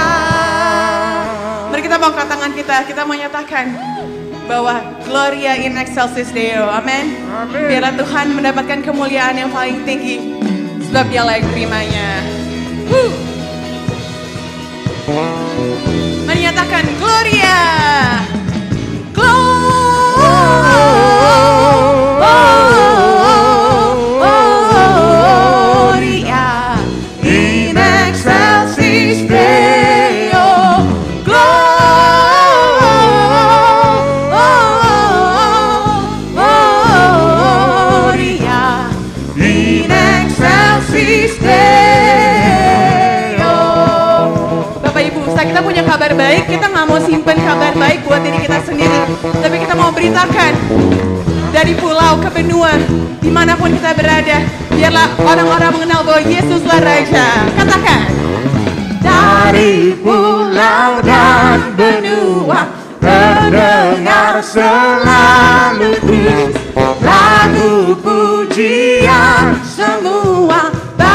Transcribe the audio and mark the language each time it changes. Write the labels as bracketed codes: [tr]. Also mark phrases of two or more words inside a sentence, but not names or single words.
[id] Mari kita bangkat tangan kita mau nyatakan bahwa [la] Gloria in excelsis Deo, [id] amin. Biarlah Tuhan mendapatkan kemuliaan yang paling tinggi, sebab Dialah yang terimanya. Mari nyatakan Gloria, [la] Gloria in excelsis Deo, Gloria in excelsis Deo. [id] Bapak Ibu, kita punya kabar baik. Kita nggak mau simpen kabar baik buat diri kita sendiri, tapi kita mau beritakan dari pulau ke benua, dimanapun kita berada, biarlah orang-orang mengenal bahwa Yesuslah Raja. Katakan, dari pulau dan benua terdengar selalu terus lagu pujian semua